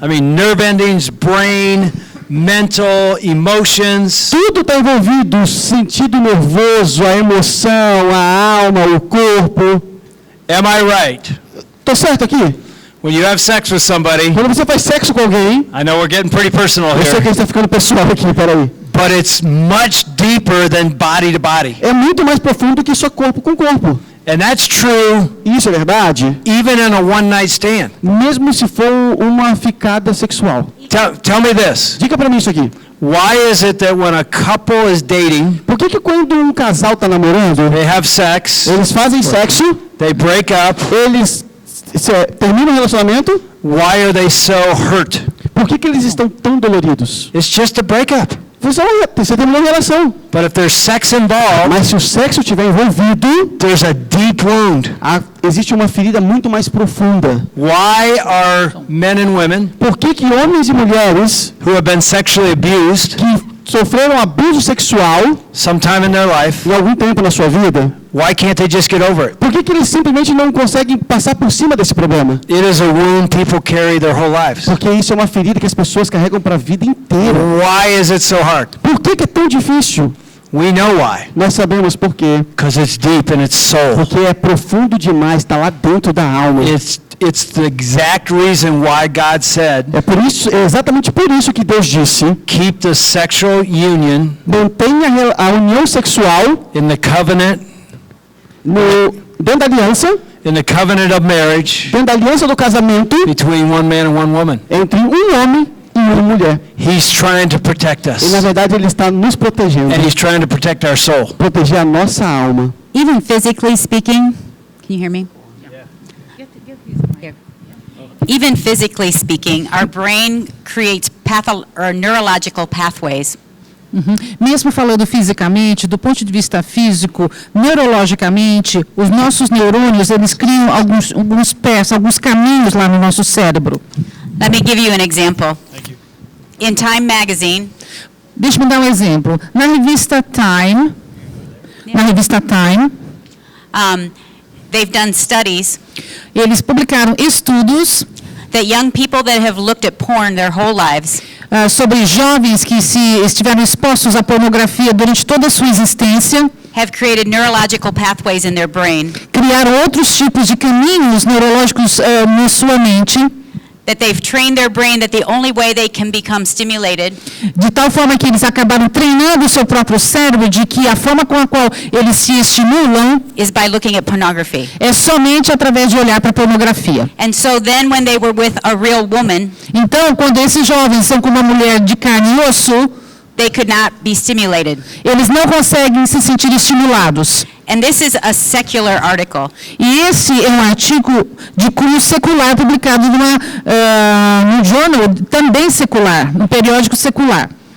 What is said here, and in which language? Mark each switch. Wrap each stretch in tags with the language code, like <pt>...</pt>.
<en>I mean, nerve endings, brain, mental, emotions.</en> <pt>Tudo está envolvido, o sentido nervoso, a emoção, a alma, o corpo.</pt> <en>Am I right?</en> <pt>Tô certo aqui?</pt> <en>When you have sex with somebody,</en> <pt>Quando você faz sexo com alguém,</pt> <en>I know we're getting pretty personal</en> <pt>eu sei que a</pt> <en>here,</en> <pt>gente está ficando pessoal aqui, peraí.</pt> <en>but it's much deeper than body to body.</en> <pt>É muito mais profundo que só corpo com corpo.</pt> <en>And that's true</en> <pt>Isso é verdade,</pt> <en>even in a one-night stand.</en> <pt>mesmo se for uma ficada sexual.</pt> <en>Tell me this.</en> <pt>Diga pra mim isso aqui.</pt> <en>Why is it that when a couple is dating,</en> <pt>Por que quando um casal está namorando,</pt> <en>they have sex,</en> <pt>eles fazem sexo,</pt> <en>they break up,</en> <pt>eles terminam o relacionamento,</pt> <en>why are they so hurt?</en> <pt>por que eles estão tão doloridos?</pt> <en>It's just a breakup.</en> <pt>Você terminou a relação.</pt> <en>But if there's sex involved,</en> <pt>Mas se o sexo estiver envolvido,</pt> <en>there's a deep wound.</en> <pt>existe uma ferida muito mais profunda.</pt> <en>Why are men and women</en> <pt>Por que homens e mulheres</pt> <en>who have been sexually abused</en> <pt>que sofreram abuso sexual</pt> <en>sometime in their life,</en> <pt>em algum tempo na sua vida,</pt> <en>why can't they just get over it?</en> <pt>por que eles simplesmente não conseguem passar por cima desse problema?</pt> <en>It is a wound people carry their whole lives.</en> <pt>Porque isso é uma ferida que as pessoas carregam para a vida inteira.</pt> <en>Why is it so hard?</en> <pt>Por que é tão difícil?</pt> <en>We know why.</en> <pt>Nós sabemos por quê.</pt> <en>Because it's deep in its soul.</en> <pt>Porque é profundo demais, está lá dentro da alma.</pt> <en>It's the exact reason why God said,</en> <pt>É exatamente por isso que Deus disse:</pt> <en>keep the sexual union</en> <pt>mantenha a união sexual</pt> <en>in the covenant,</en> <pt>dentro da aliança,</pt> <en>in the covenant of marriage</en> <pt>dentro da aliança do casamento</pt> <en>between one man and one woman.</en> <pt>entre um homem e uma mulher.</pt> <en>He's trying to protect us.</en> <pt>E na verdade ele está nos protegendo.</pt> <en>And he's trying to protect our soul.</en> <pt>Proteger a nossa alma.</pt> <en>Even physically speaking, can you hear me? Here. Even physically speaking, our brain creates neurological pathways.</en> <pt>Mesmo falando fisicamente, do ponto de vista físico, neurologicamente, os nossos neurônios, eles criam alguns caminhos lá no nosso cérebro.</pt> <en>Let me give you an example. In Time magazine,</en> <pt>Deixa-me dar um exemplo. Na revista Time,</pt> <en>they've done studies</en> <pt>eles publicaram estudos</pt> <en>that young people that have looked at porn their whole lives</en> <pt>sobre jovens que estiveram expostos à pornografia durante toda a sua existência,</pt> <en>have created neurological pathways in their brain</en> <pt>criaram outros tipos de caminhos neurológicos na sua mente,</pt> <en>that they've trained their brain that the only way they can become stimulated</en> <pt>de tal forma que eles acabaram treinando o seu próprio cérebro de que a forma com a qual eles se estimulam</pt> <en>is by looking at pornography.</en> <pt>é somente através de olhar para a pornografia.</pt> <en>And so then when they were with a real woman,</en> <pt>Então, quando esses jovens são com uma mulher de carne e osso,</pt> <en>they could not be stimulated.</en> <pt>eles não conseguem se sentir estimulados.</pt> <en>And this is a secular article.</en> <pt>E esse é um artigo de cunho secular publicado num jornal também secular, um periódico secular.</pt>